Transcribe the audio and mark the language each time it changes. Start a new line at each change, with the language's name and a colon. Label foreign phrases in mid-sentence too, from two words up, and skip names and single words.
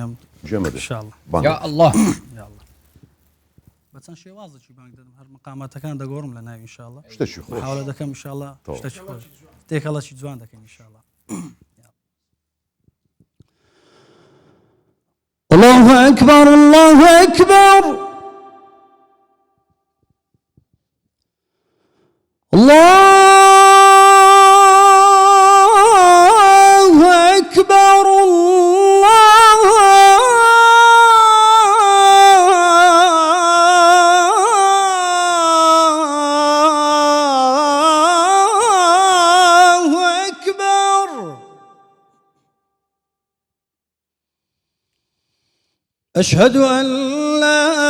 Arabic: یا الله
Central Kurdish: بەچەند شێوازێکی بانگ دەدەم هەر مقاماتەکان دەگۆڕم لە ناوی ئینشاءڵڵا شتێکی خۆش حاولە دەکەم ئینشاءڵڵا شتێکی خۆش تێکەڵەکی جوان دەکەین ئینشاءڵڵا
Arabic: الله أكبر الله أكبر الله أكبر الله أكبر أشهد أن لا